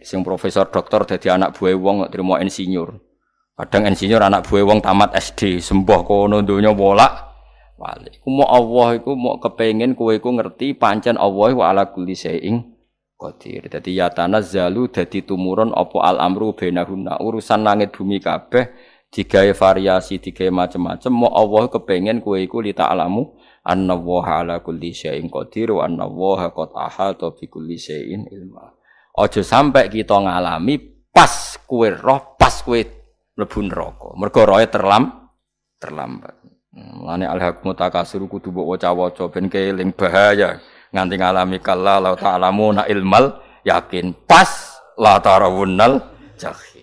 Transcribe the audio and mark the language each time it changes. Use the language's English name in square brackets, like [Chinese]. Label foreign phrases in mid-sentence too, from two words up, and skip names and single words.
[Javanese] Sing profesor doktor dadi anak buah wong kok trimo insinyur. Kadang insinyur anak buah wong tamat SD, sembah kono donya bolak wali. Iku mau Allah iku mau kepengin kowe iku ngerti pancen Allah [Arabic] وعلى كل شيء قدير. [Javanese] Dadi ya tanazzalu dadi tumurun apa [Arabic] الأمر بينهن [Javanese] urusan langit bumi kabeh digawe variasi digawe macam-macam mau Allah kepengin kowe iku [Arabic] لتعلموا أن وعلى كل شيء قدير وأن وقد أحاط بكل شيء علما. [Javanese] Aja sampai kita ngalami pas kowe roh pas kowe mlebu neraka. Mergo roe terlambat. Mulane [Arabic] ألهاكم التكاثر [Javanese] kudu mbok waca-waca ben keling bahaya nganti ngalami [Arabic] كلا لو تعلمون علم اليقين [Javanese] pas [Arabic] لترون الجحيم.